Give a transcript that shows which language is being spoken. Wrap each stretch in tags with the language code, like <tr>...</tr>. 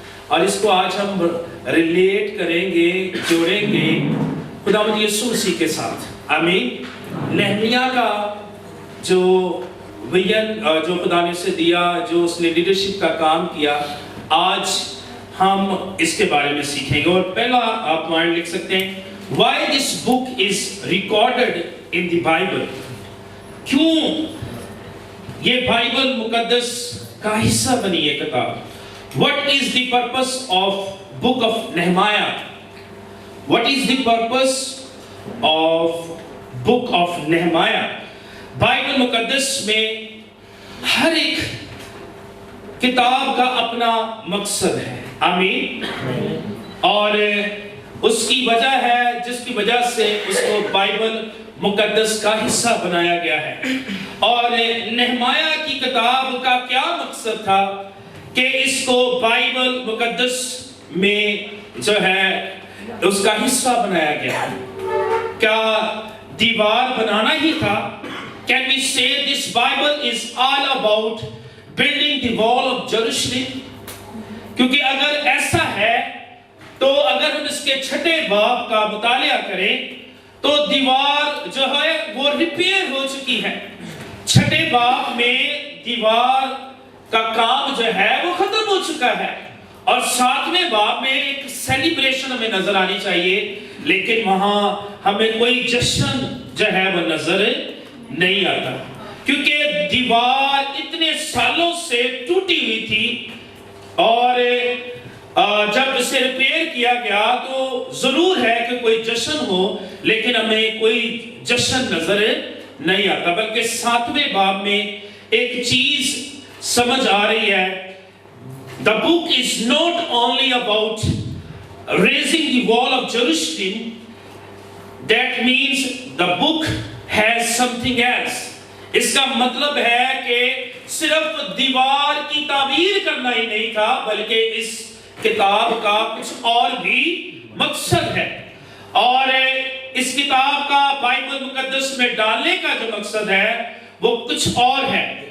<hi>और इसको आज हम रिलेट करेंगे, जोड़ेंगे खुदावंद यीशु मसीह के साथ। आमीन। नेहमिया का जो विजन जो खुदा ने उसे दिया, जो उसने लीडरशिप का काम किया, आज हम इसके बारे में सीखेंगे। और पहला आप पॉइंट लिख सकते हैं,</hi> <en>why this book is recorded in the Bible।</en> <hi>क्यों ये बाइबल मुकद्दस का हिस्सा बनी है किताब।</hi> <en>What is the purpose of book of Nehemiah? What is the purpose of book of Nehemiah?</en> <hi>Bible मुकद्दस में हर एक किताब का अपना मकसद है। आमीन। और उसकी वजह है जिसकी वजह से उसको बाइबल मुकद्दस का हिस्सा बनाया गया है। और नेहमाया की किताब का क्या मकसद था कि इसको बाइबल मुकद्दस में जो है उसका हिस्सा बनाया गया। क्या दीवार बनाना ही था?</hi> <en>Can we say this Bible is all about building the wall of Jerusalem?</en> <hi>क्योंकि अगर ऐसा है तो अगर हम इसके 6ठे बाब का मुतालिया करें तो दीवार जो है वो रिपेयर हो चुकी है। 6ठे बाब में दीवार का काम जो है वो खत्म हो चुका है और 7वें बाब में एक सेलिब्रेशन हमें नजर आनी चाहिए, लेकिन वहां हमें कोई जश्न जो है वो नजर नहीं आता क्योंकि दीवार इतने सालों से टूटी हुई थी और जब इसे रिपेयर किया गया तो जरूर है कि कोई जश्न हो, लेकिन हमें कोई जश्न नजर नहीं आता। बल्कि 7वें बाब में एक चीज समझ आ रही है।</hi> <en>The book is not only about raising the wall of Jerusalem, that means the book has something else।</en> <hi>इसका मतलब है कि सिर्फ दीवार की तामीर करना ही नहीं था, बल्कि इस किताब का कुछ और भी मकसद है। और इस किताब का बाइबल मुकद्दस में डालने का जो मकसद है वो कुछ और है।</hi>